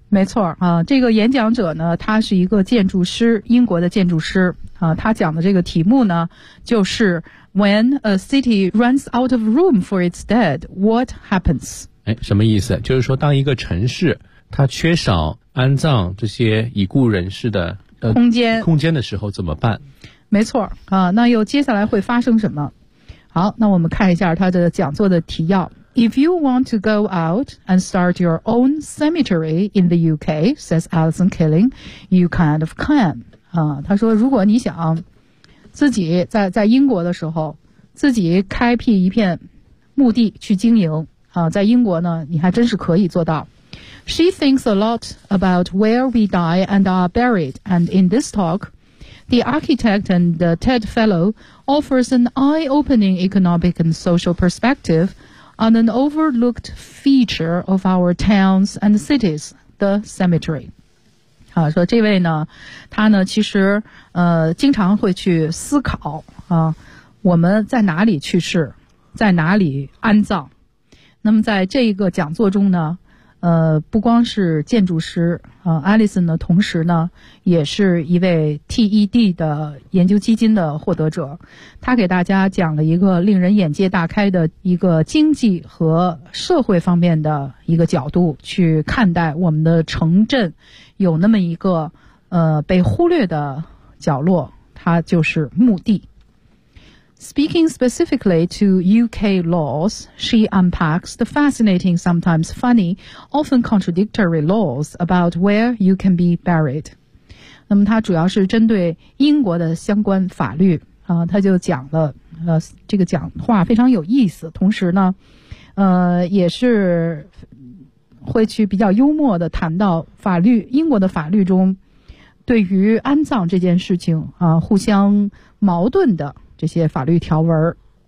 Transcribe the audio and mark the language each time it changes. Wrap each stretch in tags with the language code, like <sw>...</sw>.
<zh>没错啊、这个演讲者呢他是一个建筑师，英国的建筑师啊、他讲的这个题目呢就是</zh> <en>When a city runs out of room for its dead, what happens?</en> <zh>什么意思？就是说当一个城市它缺少安葬这些已故人士的、空间的时候怎么办？没错啊，那又接下来会发生什么？好，那我们看一下他的讲座的提要。</zh> <en>If you want to go out and start your own cemetery in the UK, says Alison Killing, you kind of can.</en> <zh>啊，他说如果你想自己在英国的时候自己开辟一片墓地去经营啊，在英国呢你还真是可以做到。</zh> <en>She thinks a lot about where we die and are buried, and in this talk,The architect and the TED fellow offers an eye-opening economic and social perspective on an overlooked feature of our towns and cities, the cemetery.</en> <zh>好，说这位呢，他呢，其实经常会去思考啊，我们在哪里去世，在哪里安葬。那么在这一个讲座中呢，不光是建筑师啊、，Alison 呢，同时呢也是一位 TED 的研究基金的获得者。他给大家讲了一个令人眼界大开的一个经济和社会方面的一个角度去看待我们的城镇，有那么一个被忽略的角落，它就是墓地。</zh> <en>Speaking specifically to UK laws, she unpacks the fascinating, sometimes funny, often contradictory laws about where you can be buried.</en> <zh>那么她主要是针对英国的相关法律啊，她就讲了这个讲话非常有意思，同时呢也是会去比较幽默的谈到法律，英国的法律中对于安葬这件事情啊互相矛盾的这些法律条文。</zh>